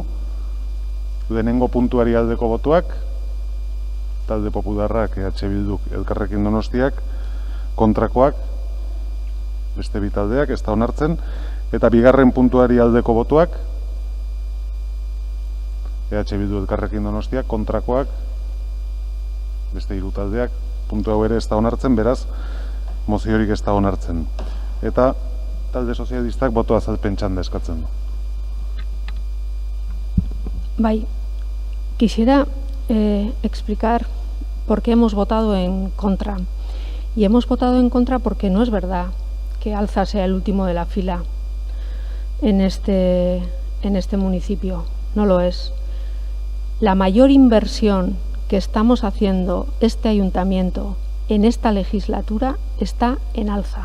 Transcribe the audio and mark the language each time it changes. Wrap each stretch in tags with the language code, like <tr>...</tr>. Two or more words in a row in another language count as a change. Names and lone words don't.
<eu>Lehenengo puntuari aldeko botuak, Talde Popularrak, EH Bilduk, Elkarrekin Donostiak, kontrakoak, beste bi taldeak, ez da onartzen, eta bigarren puntuari aldeko botuak, EH Bildu, Elkarrekin Donostiak, kontrakoak, beste hiru taldeak, puntu hau ere ez da onartzen, beraz, moziorik ez da onartzen. Eta Talde Sozialistak boto azalpen txanda eskatzen du. Bai,</eu> <es>quisiera explicar por qué hemos votado en contra. Y hemos votado en contra porque no es verdad que Alza sea el último de la fila en este municipio. No lo es. La mayor inversión que estamos haciendo este ayuntamiento en esta legislatura está en Alza.</es>